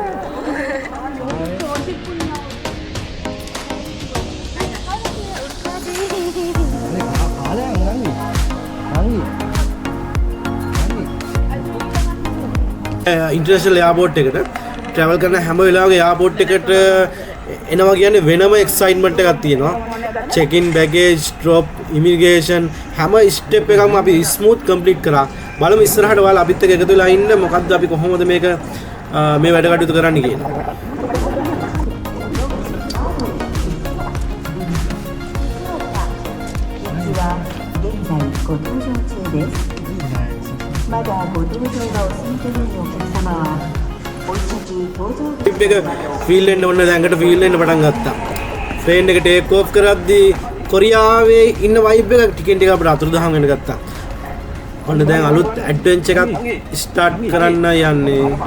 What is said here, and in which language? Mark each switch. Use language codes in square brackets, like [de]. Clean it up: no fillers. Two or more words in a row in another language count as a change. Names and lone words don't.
[en] international airport [si] එකට ට්‍රැවල් කරන හැම වෙලාවෙම එයාපෝට් එකට එනවා කියන්නේ වෙනම එක්සයිට්මන්ට් එකක් තියෙනවා. [en] check in baggage drop immigration [si] හැම ස්ටෙප් එකක්ම අපි [en] smooth complete [si] කරා. බලමු ඉස්සරහට ඔයාලා අපිත් එක්ක එකතු වෙලා ඉන්න මොකද්ද අපි කොහොමද මේක මේ වැඩ කටයුතු කරන්න කියලා. [ja] まだご搭乗がお済みでないお客様はお一時搭乗 [si] ටිප් එක ෆීල් වෙන්න ඕන දැන්කට ෆීල් වෙන්න පටන් ගත්තා. ට්‍රේන් එක [en] take off [si] කරද්දී කොරියාවේ ඉන්න වයිබ් එක ටිකෙන් ටික අපිට අතුරුදහන් වෙන්න ගත්තා. ඔන්න දැන් අලුත් ඇඩ්වෙන්චර් එකක් ස්ටාර්ට් කරන්න යන්නේ.